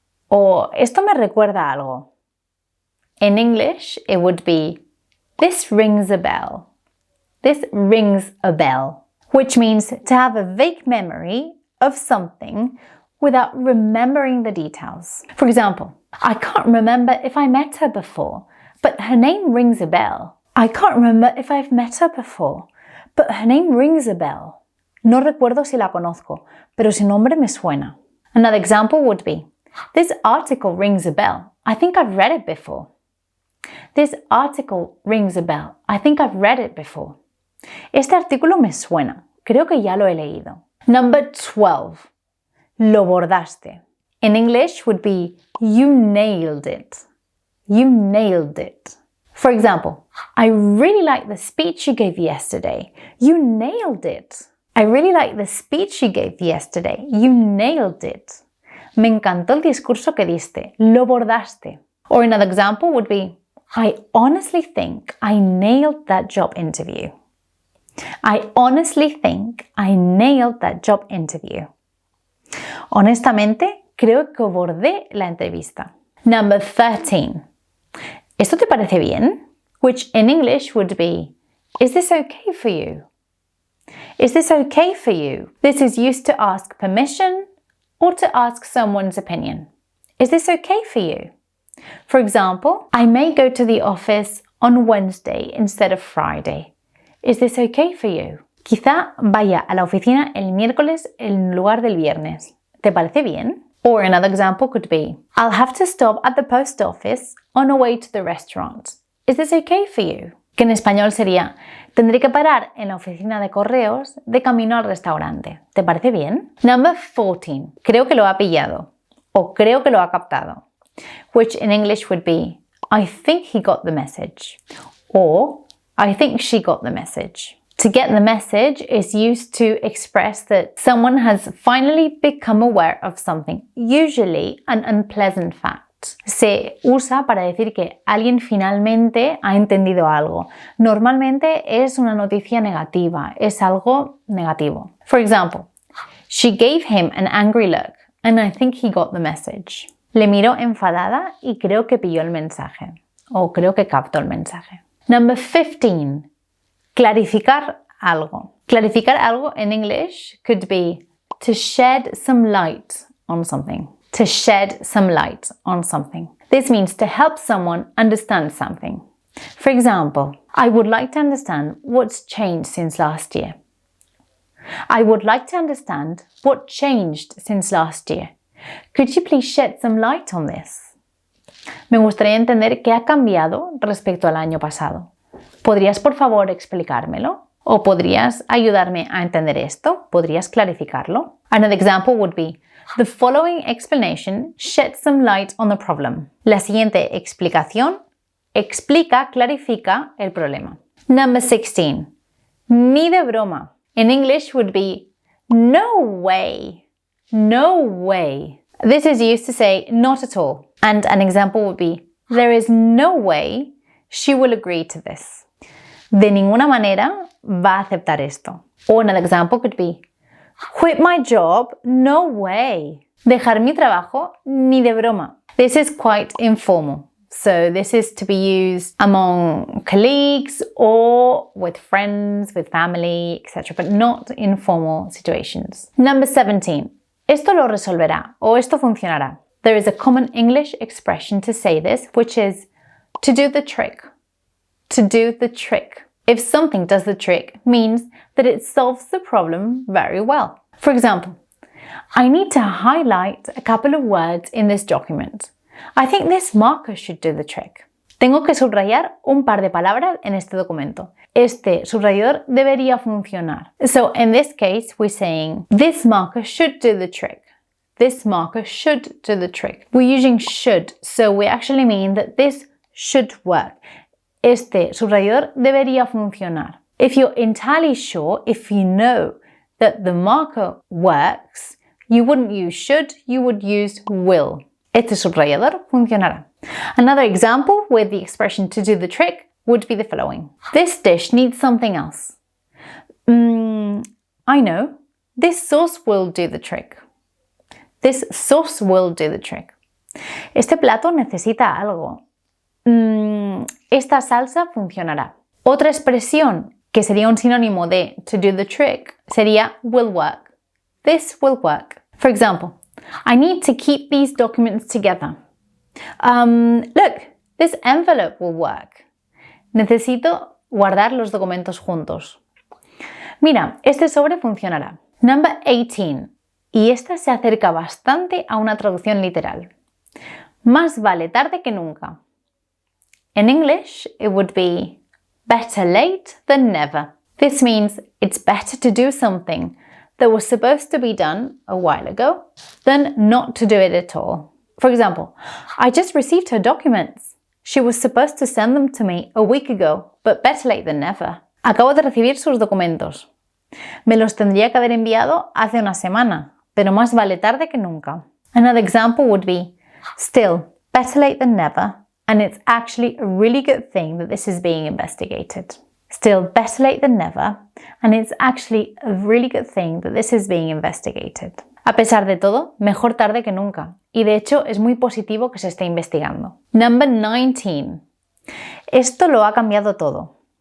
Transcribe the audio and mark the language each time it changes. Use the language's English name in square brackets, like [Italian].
[Spanish] O esto me recuerda a algo. [English] In English, it would be, this rings a bell. This rings a bell, which means to have a vague memory of something without remembering the details. For example, I can't remember if I met her before, but her name rings a bell. I can't remember if I've met her before, but her name rings a bell. [Spanish] No recuerdo si la conozco, pero su nombre me suena. [English] Another example would be, this article rings a bell. I think I've read it before. This article rings a bell. I think I've read it before. [Spanish] Este artículo me suena. Creo que ya lo he leído. [English] Number 12. [Spanish] Lo bordaste. [English] In English would be, you nailed it. You nailed it. For example, I really liked the speech you gave yesterday. You nailed it. I really liked the speech you gave yesterday. You nailed it. [Spanish] Me encantó el discurso que diste. Lo bordaste. [English] Or another example would be, I honestly think I nailed that job interview. I honestly think I nailed that job interview. [Spanish] Honestamente, creo que bordé la entrevista. [English] Number 13. [Spanish] ¿Esto te parece bien? [English] Which in English would be, is this okay for you? Is this okay for you? This is used to ask permission or to ask someone's opinion. Is this okay for you? For example, I may go to the office on Wednesday instead of Friday. Is this okay for you? [Spanish] Quizá vaya a la oficina el miércoles en lugar del viernes. ¿Te parece bien? [English] Or another example could be, I'll have to stop at the post office on the way to the restaurant. Is this okay for you? [Spanish] Que en español sería, tendré que parar en la oficina de correos de camino al restaurante. ¿Te parece bien? [English] Number 14. [Spanish] Creo que lo ha pillado. O creo que lo ha captado. [English] Which in English would be, I think he got the message. Or, I think she got the message. To get the message is used to express that someone has finally become aware of something, usually an unpleasant fact. [Spanish] Se usa para decir que alguien finalmente ha entendido algo. Normalmente es una noticia negativa, es algo negativo. [English] For example, she gave him an angry look, and I think he got the message. [Spanish] Le miró enfadada y creo que pilló el mensaje. O creo que captó el mensaje. [English] Number 15. [Spanish] Clarificar algo. Clarificar algo [English] in English could be to shed some light on something. To shed some light on something. This means to help someone understand something. For example, I would like to understand what's changed since last year. I would like to understand what changed since last year. Could you please shed some light on this? [Spanish] Me gustaría entender qué ha cambiado respecto al año pasado. ¿Podrías por favor explicármelo? ¿O podrías ayudarme a entender esto? ¿Podrías clarificarlo? [English] Another example would be, the following explanation sheds some light on the problem. [Spanish] La siguiente explicación explica, clarifica el problema. [English] Number 16. [Spanish] Ni de broma. [English] In English would be, no way. No way. This is used to say not at all. And an example would be, there is no way she will agree to this. [Spanish] De ninguna manera va a aceptar esto. [English] Or another example could be, quit my job? No way. [Spanish] Dejar mi trabajo? Ni de broma. [English] This is quite informal. So this is to be used among colleagues or with friends, with family, etc. But not in formal situations. Number 17. [Spanish] Esto lo resolverá o esto funcionará. [English] There is a common English expression to say this, which is to do the trick. To do the trick. If something does the trick, means that it solves the problem very well. For example, I need to highlight a couple of words in this document. I think this marker should do the trick. [Spanish] Tengo que subrayar un par de palabras en este documento. Este subrayador debería funcionar. [English] So in this case, we're saying this marker should do the trick. This marker should do the trick. We're using should, so we actually mean that this should work. [Spanish] Este subrayador debería funcionar. [English] If you're entirely sure, if you know that the marker works, you wouldn't use should, you would use will. [Spanish] Este subrayador funcionará. [English] Another example with the expression to do the trick would be the following. This dish needs something else. I know. This sauce will do the trick. This sauce will do the trick. [Spanish] Este plato necesita algo. Esta salsa funcionará. Otra expresión que sería un sinónimo de [English] to do the trick [Spanish] sería [English] will work. This will work. For example, I need to keep these documents together. Look, this envelope will work. [Spanish] Necesito guardar los documentos juntos. Mira, este sobre funcionará. [English] Number 18. [Spanish] Y esta se acerca bastante a una traducción literal. Más vale tarde que nunca. [English] In English, it would be better late than never. This means it's better to do something that was supposed to be done a while ago than not to do it at all. For example, I just received her documents. She was supposed to send them to me a week ago, but better late than never. [Spanish] Acabo de recibir sus documentos. Me los tendría que haber enviado hace una semana, pero más vale tarde que nunca. [English] Another example would be, still, better late than never, and it's actually a really good thing that this is being investigated. Still, better late than never, and it's actually a really good thing that this is being investigated. [Spanish] A pesar de todo, mejor tarde que nunca, y de hecho es muy positivo que se esté investigando. [English] Number 19. [Spanish] Esto lo ha cambiado todo.